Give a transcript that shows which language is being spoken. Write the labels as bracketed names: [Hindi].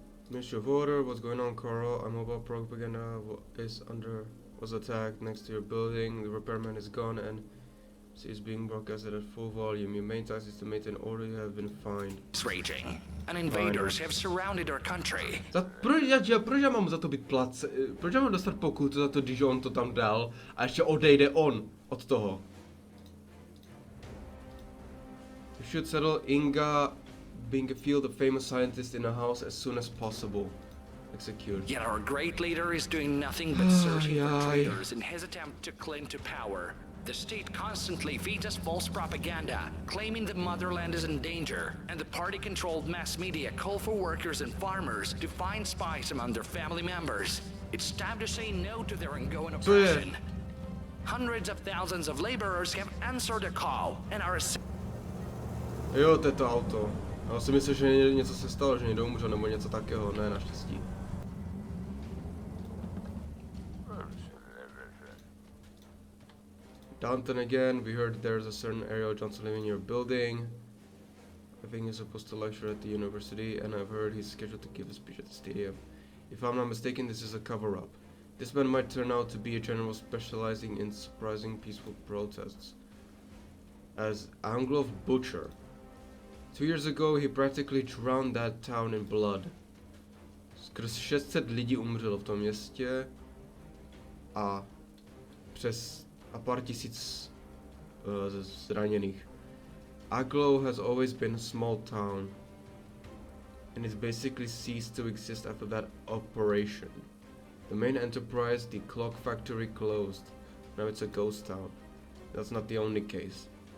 [English] Ministry of Order, what's going on, Carl? Our mobile propaganda was attacked next to your building. The repairman is gone and is being broadcasted at full volume. Your main task is to maintain order. You have been fined. is raging, and invaders have surrounded our country. [Czech] Proč já mám za to být place? Proč já mám dostat pokutu za to, když on to tam dal a ještě odejde on od toho? [English] You should settle Inga Bingefield, a famous scientist, in a house as soon as possible. Execute. Yet our great leader is doing nothing but searching for Ay. traitors in his attempt to cling to power. The state constantly feeds us false propaganda, claiming the motherland is in danger, and the party-controlled mass media call for workers and farmers to find spies among their family members. It's time to say no to their ongoing [Czech] Co je? [English] oppression. Hundreds of thousands of laborers have answered the call and are [Czech] Jo, to je to auto. Já si myslím, že něco se stalo, že někdo umřel nebo něco takého, ne naštěstí. [English] Downtown again, we heard there's a certain Ariel Johnson living in your building. I think he's supposed to lecture at the university, and I've heard he's scheduled to give a speech at the stadium. If I'm not mistaken, this is a cover-up. This man might turn out to be a general specializing in surprising peaceful protests. As Anglov Butcher. 2 years ago, he practically drowned that town in blood. [Czech] Skrz 600 lidí umřelo v tom městě a pár tisíc zraněných. [English] Aglow has always been a small town, and it's basically ceased to exist after that operation. The main enterprise, the clock factory, closed. Now it's a ghost town. That's not the only case.